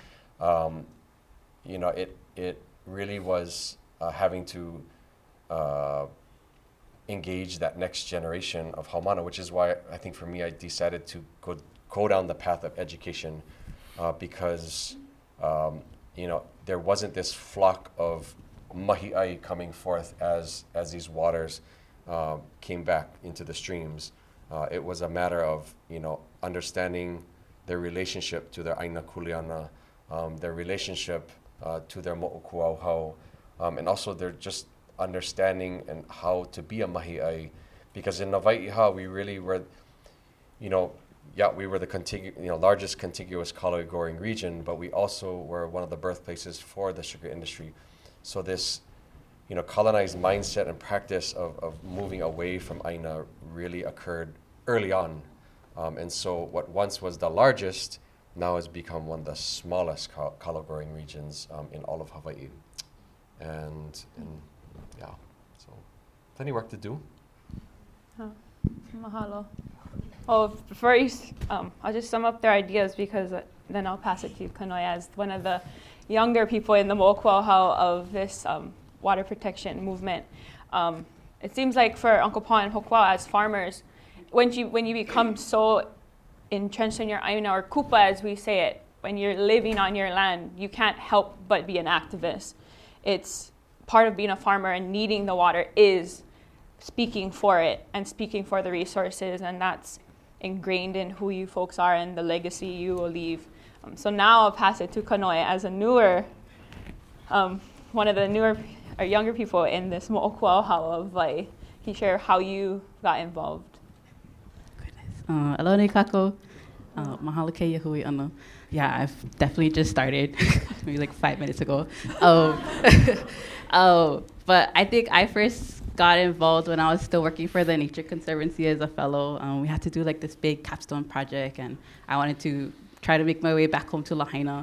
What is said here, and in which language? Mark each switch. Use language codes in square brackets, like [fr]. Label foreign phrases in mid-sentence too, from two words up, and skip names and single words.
[en] It really was having to engage that next generation of haumana, which is why I think for me I decided to go down the path of education because there wasn't this flock of mahiʻai coming forth as these waters came back into the streams. It was a matter of understanding their relationship to their [haw] aina kuleana, [en] their relationship to their moʻokūʻauhau, and also their just understanding and how to be a mahiʻai, because in Waiʻiha we really were, we were the largest contiguous kaolai growing region, but we also were one of the birthplaces for the sugar industry. So this, colonized mindset and practice of moving away from aina really occurred early on. And so what once was the largest now has become one of the smallest kaolai growing regions in all of Hawaii. And so plenty work to do. Mahalo. Oh, first, I'll just sum up their ideas because then I'll pass it to you, Kanoe, as one of the younger people in the moʻokūʻauhau of this water protection movement. It seems like for Uncle Paul and Hokuā as farmers, when you become so entrenched in your aina or kupa, as we say it, when you're living on your land, you can't help but be an activist. It's part of being a farmer and needing the water is speaking for it and speaking for the resources, and that's ingrained in who you folks are and the legacy you will leave. So now I'll pass it to Kanoe as a newer, one of the newer or younger people in this moʻokūʻauhau of Hawaii. Can you share how you got involved? [haw] Aloha kako, mahalo keia hui ana. [en] Yeah, I've definitely just started, maybe like 5 minutes ago. But I think I first got involved when I was still working for the Nature Conservancy as a fellow. We had to do like this big capstone project, and I wanted to try to make my way back home to Lahaina.